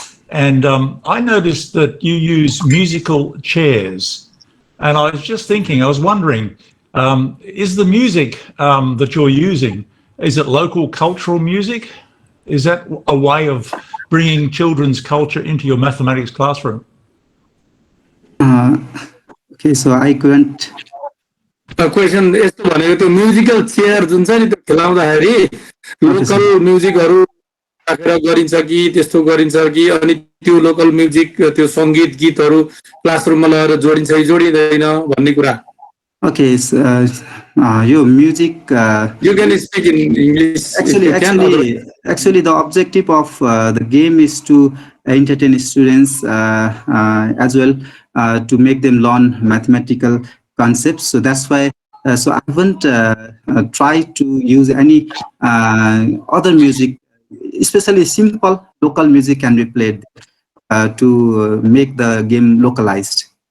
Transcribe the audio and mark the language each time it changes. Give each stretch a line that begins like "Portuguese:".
English: And I noticed that you use musical chairs. And I was just thinking, I was wondering, is the music that you're using, is it local cultural music? Is that a way of bringing children's culture into your mathematics classroom? Okay, so I couldn't.
Nepali: Question यस्तो भनेको त्यो musical chair जुन छ नि त्यो खेलाउँदाखेरि local म्युजिकहरू राखेर गरिन्छ कि त्यस्तो गरिन्छ कि अनि त्यो लोकल म्युजिक त्यो सङ्गीत गीतहरू क्लासरुममा लगेर जोडिन्छ कि जोडिँदैन भन्ने कुरा.
English: Okay, your music. You can speak in English. Actually, the objective of the game is to entertain students as well, to make them learn mathematical concepts. So that's why. So I haven't tried to use any other music, especially simple local music can be played to make the game localized.